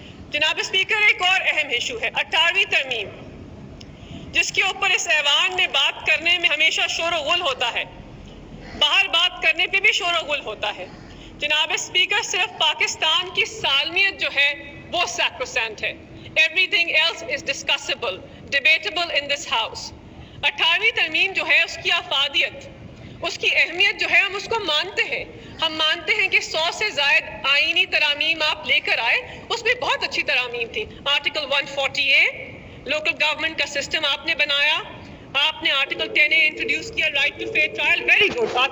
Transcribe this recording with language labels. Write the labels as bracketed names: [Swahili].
[Urdu] جناب اسپیکر، ایک اور اہم ایشو ہے 18ویں ترمیم، جس کے اوپر اس ایوان میں بات کرنے میں ہمیشہ شور و غل ہوتا ہے، باہر بات کرنے پہ بھی شور و غل ہوتا ہے. جناب اسپیکر، صرف پاکستان کی سالمیت جو ہے وہ سیکروسینٹ ہے. [English] Everything else is discussable, debatable in this house. [Urdu] 18ویں ترمیم جو ہے اس کی افادیت، اس کی اہمیت جو ہے ہم اس کو مانتے ہیں. ہم مانتے ہیں کہ 100 سے زائد آئینی ترامیم آپ لے کر آئے، اس میں بہت اچھی ترامیم تھی. آرٹیکل 140A لوکل گورنمنٹ کا سسٹم آپ نے بنایا، آپ نے آرٹیکل 10A انٹروڈیوس کیا، [English] Right to fair trial, very good.